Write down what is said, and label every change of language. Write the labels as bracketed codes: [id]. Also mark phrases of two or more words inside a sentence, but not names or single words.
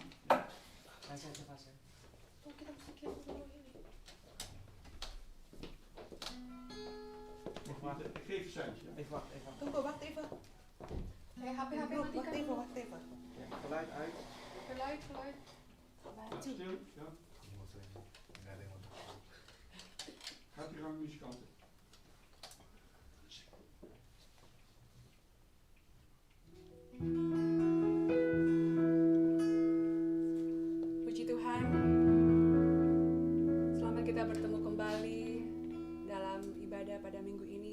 [nl] Ja. Ik geef een seintje. Even wacht. Tunggu, wacht even. Hey, HP, Wacht even. Ja, geluid uit. Geluid. Stil. Ja. Gaat u gang, muzikanten. [id] Puji Tuhan, selamat kita bertemu kembali dalam ibadah pada minggu ini.